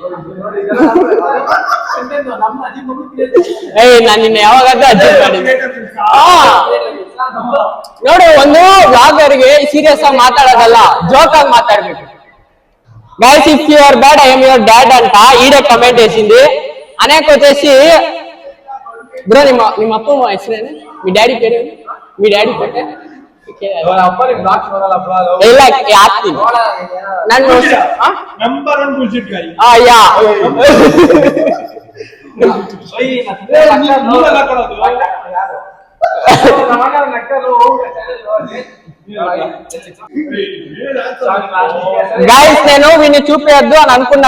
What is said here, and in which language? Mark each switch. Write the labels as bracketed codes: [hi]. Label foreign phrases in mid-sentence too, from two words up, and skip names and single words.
[kn] ನಿನ್ನೆ ಯಾವಾಗಾದ್ರೂ ನೋಡು, ಒಂದು ಬ್ಲಾಗರ್ಗೆ ಸೀರಿಯಸ್ ಆಗಿ ಮಾತಾಡೋದಲ್ಲ, ಜೋಕ್ ಆಗಿ ಮಾತಾಡ್ಬೇಕು. [en] guys if you are bad I am your dad [te] అంట ఈడే కమెంట్ వేసింది. అనేక వచ్చేసి బ్రో [kn] ನಿಮ್ಮ ಅಪ್ಪ ಹೆಸರೇನು, [te] మీ డాడీ పేరు [kn] ಇಲ್ಲ ಹಾಕ್ತೀನಿ ನಾನು. [te] గైస్ నేను వీడిని చూపించద్దు అని అనుకున్నా.